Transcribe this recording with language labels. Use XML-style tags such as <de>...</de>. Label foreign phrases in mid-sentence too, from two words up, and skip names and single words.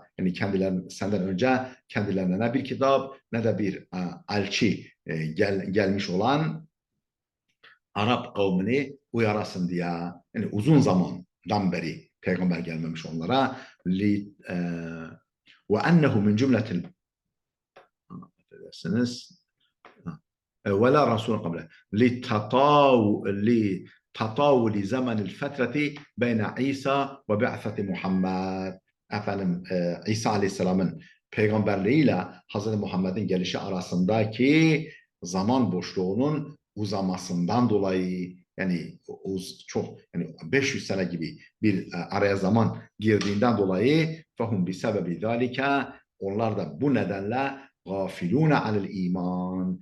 <tr>Yani senden önce kendilerine ne bir kitap ne de bir elçi gelmiş olan Arap kavmini uyarasın diye. Yani uzun zamandan beri peygamber gelmemiş onlara.</tr> <ar>وأنه من جملة ولا رسول قبله لتطاول زمن الفترة بين İsa ve بعثة Muhammed.</ar> <tr>Efendim İsa Aleyhisselam'ın peygamberliğiyle Hazreti Muhammed'in gelişi arasındaki zaman boşluğunun uzamasından dolayı yani çok yani 500 sene gibi bir araya zaman girdiğinden dolayı</tr> <ar>فهم بسبب ذلك</ar> <tr>onlar da bu nedenle</tr> <ar>غافلون عن الإيمان.</ar>